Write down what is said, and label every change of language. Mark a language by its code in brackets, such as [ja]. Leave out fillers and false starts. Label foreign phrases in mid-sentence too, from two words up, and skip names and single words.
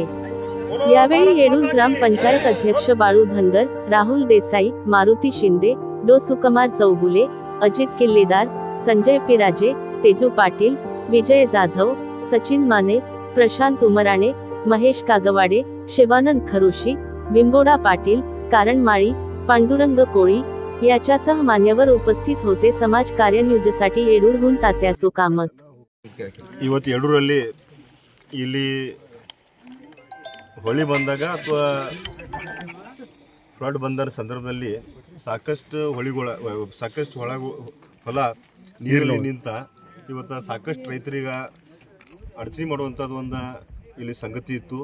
[mr] यावेळी येडूर ग्रामपंचायत अध्यक्ष बाळू धनगर, राहुल देसाई, मारुती शिंदे, डो सुकुमार चौगुले, अजित किल्लेदार, संजय पिराजे, तेजू पाटील, विजय जाधव, सचिन माने, प्रशांत उमराणे, महेश कागवाडे, शिवानंद खरुशी, बिंबोडा पाटील, कारण माळी, पांडुरंग कोळी याच्यासह मान्यवर उपस्थित होते। समाज कार्य न्यूजसाठी येडूरहून तात्यासो कामत। [kn] ಇವತ್ತು येडूರಲ್ಲಿ ಇಲ್ಲಿ ಹೊಳಿ ಬಂದಾಗ ಅಥವಾ ಫ್ಲಡ್ ಬಂದ ಸಂದರ್ಭದಲ್ಲಿ ಸಾಕಷ್ಟು ಹೊಲ ನೀರಲ್ಲಿ ನಿಂತ ಇವತ್ತು ಸಾಕಷ್ಟು ರೈತರಿಗೆ ಅಡಚಣೆ ಮಾಡುವಂಥದ್ದು ಒಂದು ಇಲ್ಲಿ ಸಂಗತಿ ಇತ್ತು।